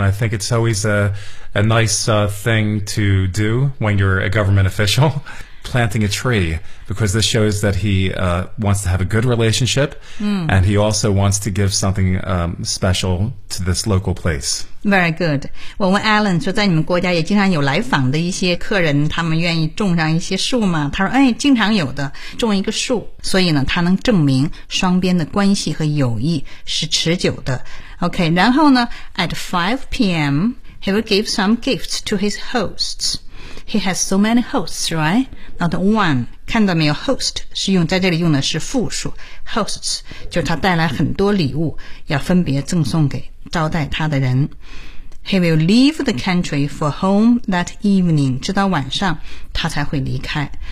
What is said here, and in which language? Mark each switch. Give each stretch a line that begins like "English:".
English: I think it's always a nice thing to do when you're a government official, planting a tree, because this shows that he wants to have a good relationship, and he also wants to give something special to this local place. Very good.
Chinese: 我问 Alan 说，在你们国家也经常有来访的一些客人，他们愿意种上一些树吗？他说，哎，经常有的，种一个树。所以呢，他能证明双边的关系和友谊是持久的。
English: OK,
Chinese: 然后呢
English: at 5 p.m., he will give some gifts to his hosts. He has so many hosts, right? Not one.
Chinese: 看到没有 ,host 是用在这里用的是复数。 Hosts, 就是他带来很多礼物要分别赠送给招待他的人。
English: He will leave the country for home that evening,
Chinese: 直到晚上他才会离开。